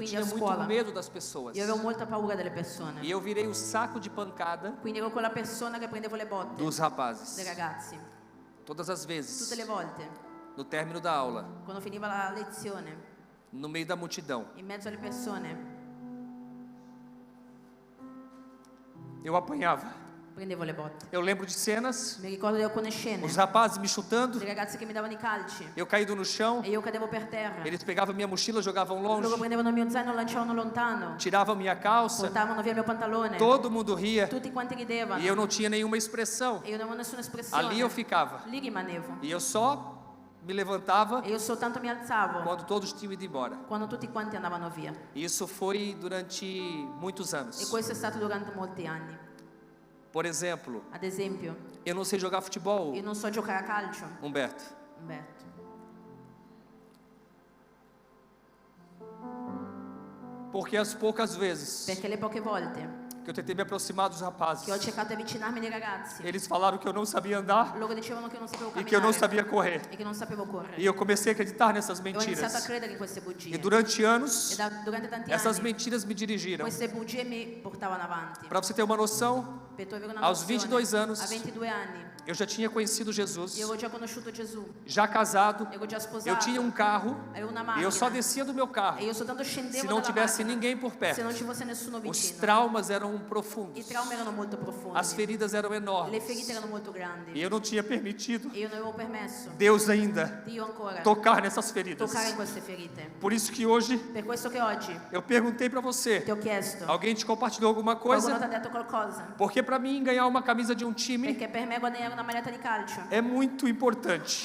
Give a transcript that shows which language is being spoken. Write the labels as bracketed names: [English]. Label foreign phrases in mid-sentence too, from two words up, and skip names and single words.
[Italian] Quindi [Portuguese] tinha a muito [Italian] scuola, [Portuguese] medo das pessoas. [Italian] Io avevo molta paura delle persone. [Portuguese] E eu virei o saco de pancada [Italian] Quindi ero quella persona che prendevo le botte [Portuguese] dos [Italian] dei [Portuguese] rapazes. [Italian] ragazzi. [Portuguese] Todas as [Italian] Tutte [Portuguese] vezes, [Italian] le volte, [Portuguese] no término da aula, [Italian] quando finiva la lezione, [Portuguese] no meio da multidão, [Italian] in mezzo alle persone, [Portuguese] eu apanhava. [Italian] prendevo le botte. [Portuguese] Eu lembro de cenas, [Italian] Mi ricordo di alcune scene, [Portuguese] os rapazes me chutando, [Italian] dei ragazzi che mi davano i calci [Portuguese] eu caído no chão, [Italian] e io cadevo per terra. [Portuguese] eles pegavam minha mochila, jogavam [Italian] Loro [Portuguese] longe, [Italian] prendevano il mio zaino e lo lanciavano lontano, [Portuguese] tiravam minha calça, [Italian] portavano via il mio pantalone, [Portuguese] todo mundo ria [Italian] tutti quanti ridevano [Portuguese] e eu não tinha nenhuma expressão. [Italian] e io non avevo nessuna espressione. [Portuguese] Ali eu ficava [Italian] Lì rimanevo [Portuguese] e eu só me levantava [Italian] e io soltanto mi alzavo [Portuguese] quando todos tinham ido embora. [Italian] quando tutti quanti andavano via. [Portuguese] Isso foi durante muitos [Italian] E [Portuguese] anos. [Italian] questo è stato durante molti anni. [Portuguese] Por exemplo, [Italian] Ad esempio, [Portuguese] eu não sei jogar futebol, [Italian] io non so giocare a calcio, [Portuguese] Humberto. [Italian] Umberto, [Portuguese] Porque as poucas vezes [Italian] perché le poche volte [Portuguese] que eu tentei me aproximar dos [Italian] che ho [Portuguese] rapazes, [Italian] cercato di avvicinarmi ai ragazzi, [Portuguese] eles falaram que eu não sabia andar [Italian] loro dicevano che non sapevo [Portuguese] e que eu não [Italian] camminare [Portuguese] sabia correr. [Italian] e che non sapevo correre. [Portuguese] E eu comecei a acreditar nessas [Italian] E ho iniziato a [Portuguese] mentiras. [Italian] credere in queste bugie. [Portuguese] E durante [Italian] E [Portuguese] anos, [Italian] durante tanti [Portuguese] essas [Italian] anni [Portuguese] mentiras me dirigiram. [Italian] queste bugie mi portavano avanti. [Portuguese] Para você ter uma noção, [Italian] Per tu avere una [Portuguese] aos [Italian] nozione, [Portuguese] 22 anos, [Italian] a 22 anni, [Portuguese] eu já tinha conhecido Jesus, [Italian] io avevo già conosciuto Gesù, [Portuguese] já casado, [Italian] ero già sposato, [Portuguese] eu tinha um carro [Italian] avevo una [Portuguese] e [Italian] macchina [Portuguese] eu só descia do meu carro [Italian] e io soltanto scendevo [Portuguese] se não [Italian] dalla [Portuguese] tivesse [Italian] macchina, [Portuguese] ninguém por [Italian] se [Portuguese] perto. [Italian] non ci fosse nessuno [Portuguese] Os [Italian] vicino. [Portuguese] traumas eram [Italian] I [Portuguese] profundos, [Italian] traumi erano molto profondi, [Portuguese] as feridas eram [Italian] le [Portuguese] enormes [Italian] ferite erano molto grandi [Portuguese] e eu não tinha permitido [Italian] e io non avevo permesso [Portuguese] Deus ainda [Italian] Dio ancora [Portuguese] tocar nessas feridas. [Italian] toccare in queste ferite. [Portuguese] Por isso que hoje [Italian] Per questo che oggi [Portuguese] eu perguntei para você, [Italian] ti ho chiesto, [Portuguese] alguém te compartilhou alguma [Italian] qualcuno ti [Portuguese] coisa? [Italian] ha detto qualcosa? [Portuguese] Porque para mim ganhar uma camisa de um time [Italian] Perché per me guadagnare una maglietta di calcio [Portuguese] é muito importante.